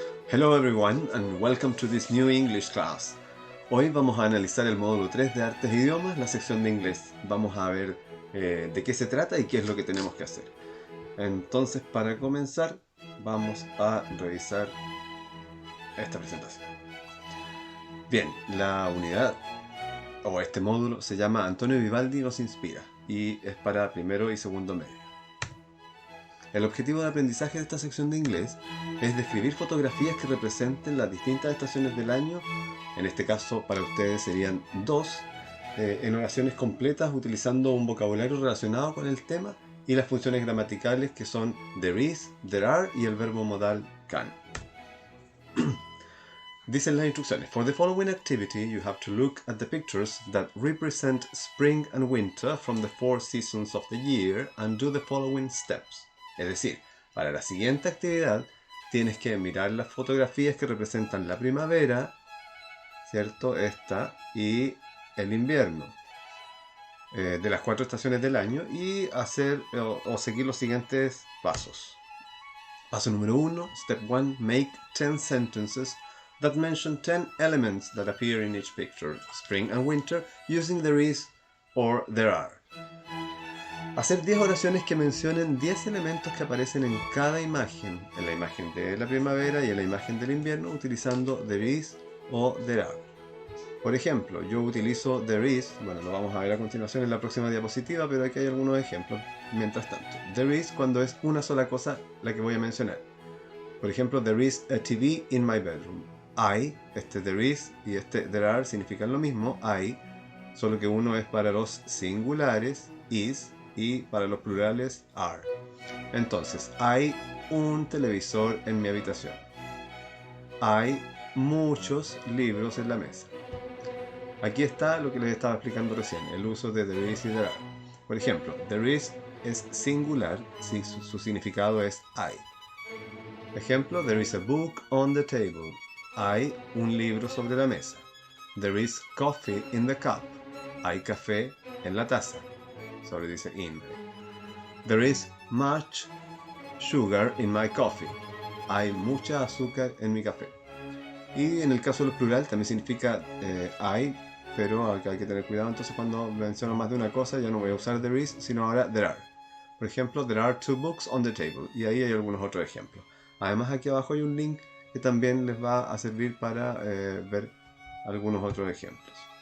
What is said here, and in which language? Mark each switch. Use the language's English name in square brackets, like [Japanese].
[English] Hello everyone and welcome to this new English class. [Spanish] Hoy vamos a analizar el módulo 3 de Artes e Idiomas, la sección de inglés. Vamos a ver de qué se trata y qué es lo que tenemos que hacer. Entonces, para comenzar, vamos a revisar esta presentación. Bien, la unidad o este módulo se llama Antonio Vivaldi nos inspira y es para primero y segundo medio. El objetivo de aprendizaje de esta sección de inglés es describir fotografías que representen las distintas estaciones del año, en este caso para ustedes serían dos, en oraciones completas utilizando un vocabulario relacionado con el tema y las funciones gramaticales que son there is, there are y el verbo modal can. Dicen las instrucciones: [English] For the following activity you have to look at the pictures that represent spring and winter from the 4 seasons of the year and do the following steps. [Spanish] Es decir, para la siguiente actividad tienes que mirar las fotografías que representan la primavera, ¿cierto? Esta, y el invierno, de las 4 estaciones del año, y hacer o seguir los siguientes pasos. Paso número 1, [English] Step 1, make 10 sentences that mention 10 elements that appear in each picture, spring and winter, using there is or there are. [Spanish] Hacer 10 oraciones que mencionen 10 elementos que aparecen en cada imagen, en la imagen de la primavera y en la imagen del invierno, utilizando there is o there are. Por ejemplo, yo utilizo there is, bueno, lo vamos a ver a continuación en la próxima diapositiva, pero aquí hay algunos ejemplos mientras tanto. There is cuando es una sola cosa la que voy a mencionar. Por ejemplo, [English] there is a TV in my bedroom. [Spanish] I, este there is y este there are significan lo mismo, I, solo que uno es para los singulares, is, y para los plurales, are. Entonces, hay un televisor en mi habitación. Hay muchos libros en la mesa. Aquí está lo que les estaba explicando recién, el uso de there is y there are. Por ejemplo, there is es singular si su significado es hay. Ejemplo, [English] there is a book on the table. [Spanish] Hay un libro sobre la mesa. [English] There is coffee in the cup. [Spanish] Hay café en la taza. Sobre dice in. [English] There is much sugar in my coffee. [Spanish] Hay mucha azúcar en mi café. Y en el caso del plural también significa hay, pero acá hay que tener cuidado. Entonces cuando menciono más de una cosa ya no voy a usar there is, sino ahora there are. Por ejemplo, [English] there are 2 books on the table. [Spanish] Y ahí hay algunos otros ejemplos. Además aquí abajo hay un link que también les va a servir para ver algunos otros ejemplos.